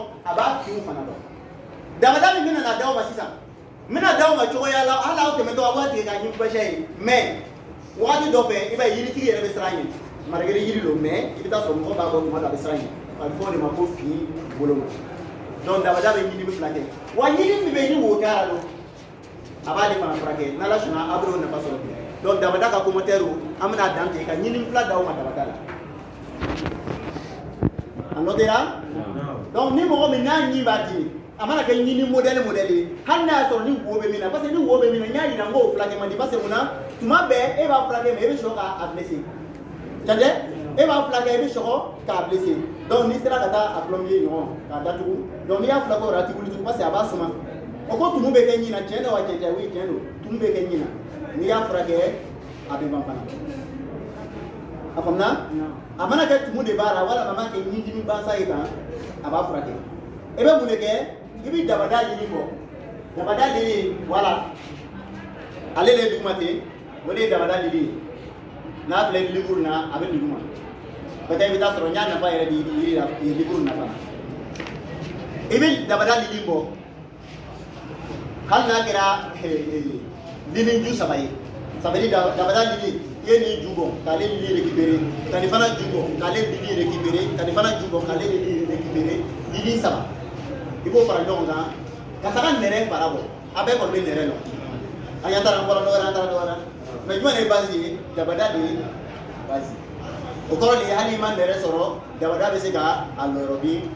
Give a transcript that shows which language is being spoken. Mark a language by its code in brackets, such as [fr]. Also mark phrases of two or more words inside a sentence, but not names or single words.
[bm] a b'a finiw fana dɔn damada min bɛna na d'aw ma sisan n bɛna d'aw ma cogoya la hali aw tɛmɛtɔ a b'a tigɛ k'a ɲin bɛsɛ ye mais waati dɔ fɛ i b'a ye yiritigi yɛrɛ bɛ siran ɲɛ maragere yiri don mais i bɛ taa sɔrɔ mɔgɔ b'a bɔ tuma dɔ a bɛ siran ɲɛ a bɛ fɔ o de ma ko fini bolo ma donc dabada bɛ ɲini fila kɛ wa ɲini min bɛ yen ni wo kɛra don a b'ale fana furakɛ n'ala sɔnna a bɛ o nafa sɔrɔ donc dabada ka commentaire an bɛna dan ten ka ɲini fila d'aw ma dabada la a nɔtera donc ni mɔgɔ min n'a ɲi b'a dimi a mana kɛ ɲini modèle ye hali n'a y'a sɔrɔ ni wo bɛ min na [fr] parce que [bm] ni wo bɛ min na n y'a yira n k'o furakɛ man di [fr] parce que [bm] mun na tuma bɛɛ e b'a furakɛ mais e bɛ sɔrɔ k'a blessé c'est-à-dire e b'a furakɛ e bɛ sɔrɔ k'a blessé donc n'i sera ka taa a plombier ɲɔgɔn k'a datugu donc n'i y'a furakɛ o la a tɛ wuli tugun [fr] parce que [bm] a b'a suma o ko tumu bɛ kɛ ɲin na tiɲɛ don wa cɛncɛn oui tiɲɛ don tumu bɛ kɛ ɲin na n'i y'a furakɛ a bɛ ban fana a faamuna a mana kɛ tumu de b'a la walima a mana kɛ ɲin dimi bansa ye kan a b'a furakɛ e bɛ mun de kɛ i bɛ dabada ɲini bɔ dabada lili voilà ale de ye duguma ten o de ye dabada lili ye n'a filɛ livre na a bɛ duguma peut-être i bɛ taa sɔrɔ n y'a nafa yɛrɛ di yiri la livre nafa la i bɛ dabada lili bɔ hali n'a kɛra lili ju saba ye sabali dabada lili i ye nin ju bɔ k'ale lili récupérer ka nin fana ju bɔ k'ale lili récupérer ka nin fana ju bɔ k'ale lili récupérer lili saba i b'o fara ɲɔgɔn kan ka taga nɛrɛ fara bɔ a bɛɛ kɔni bɛ nɛrɛ lɔ an y'an taara n bɔra dɔ wɛrɛ an taara dɔ wɛrɛ mɛ jumɛn de ye base ye dabada de ye base o kɔrɔ de ye hali i ma nɛrɛ sɔrɔ dabada bɛ se ka a lɔrɔ bi